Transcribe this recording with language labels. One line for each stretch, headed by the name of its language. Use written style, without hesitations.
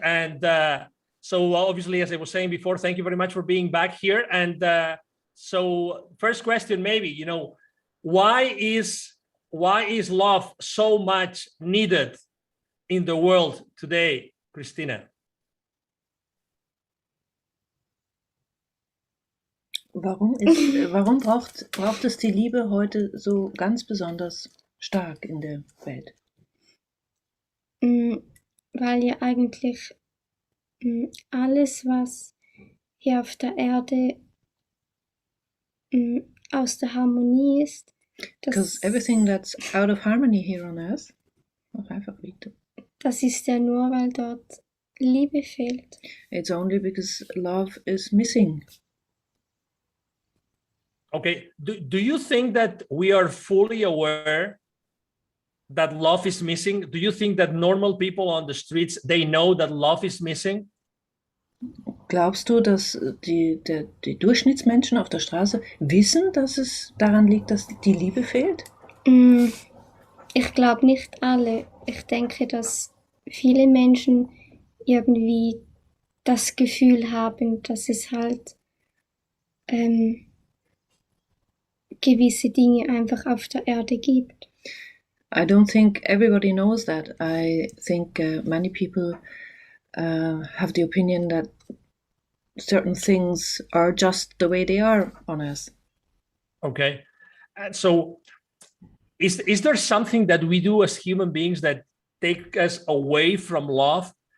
English: And so obviously, as I was saying before, thank you very much for being back here. And so first question, maybe, why is love so much needed in the world today, Christina?
German: Warum braucht es die Liebe heute so ganz besonders stark in der Welt? Weil ja eigentlich alles, was hier auf der Erde aus der Harmonie ist,
English: because everything that's out of harmony here on earth,
German: das ist ja nur, weil dort Liebe fehlt.
English: It's only because love is missing. Okay, do you think that we are fully aware that love is missing? Do you think that normal people on the streets, they know that love is missing?
German: Glaubst du, dass die Durchschnittsmenschen auf der Straße wissen, dass es daran liegt, dass die Liebe fehlt? Ich glaube nicht alle. Ich denke, dass viele Menschen irgendwie das Gefühl haben, dass es halt gewisse Dinge einfach auf der Erde gibt.
English: I don't think everybody knows that. I think many people have the opinion that certain things are just the way they are on Earth. Okay. And so is there something that we do as human beings that take us away from love?